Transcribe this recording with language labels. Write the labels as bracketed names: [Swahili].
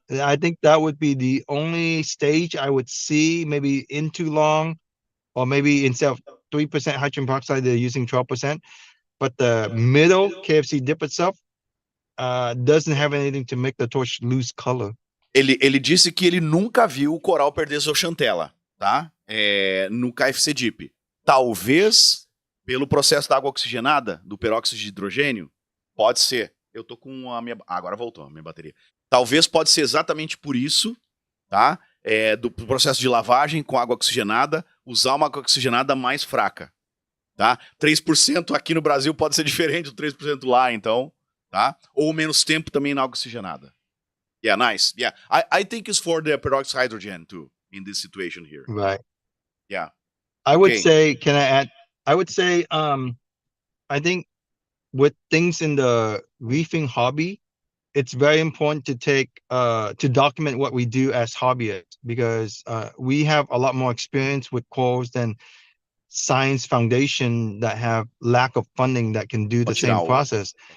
[English] I think that would be the only stage I would see, maybe in too long, or maybe instead of 3% hydrogen peroxide, they're using 12%. But the middle KFC dip itself doesn't have anything to make the torch lose color. [Portuguese] Ele disse que ele nunca viu o coral perder zooxanthella, tá? No KFC dip. Talvez pelo processo da água oxigenada, do peróxido de hidrogênio, pode ser. Eu tô com a minha... agora voltou a minha bateria. Talvez pode ser exatamente por isso, tá? Do processo de lavagem com água oxigenada, usar uma água oxigenada mais fraca, tá? 3% aqui no Brasil pode ser diferente do 3% lá, então, tá? Ou menos tempo também na água oxigenada. [English] Yeah, nice. Yeah, I think it's for the peroxide hydrogen too in this situation here. Right. Yeah. I would say, can I add? I would say, I think with things in the reefing hobby, it's very important to take to document what we do as hobbyists, because we have a lot more experience with corals than Science Foundation that have lack of funding that can do the same process.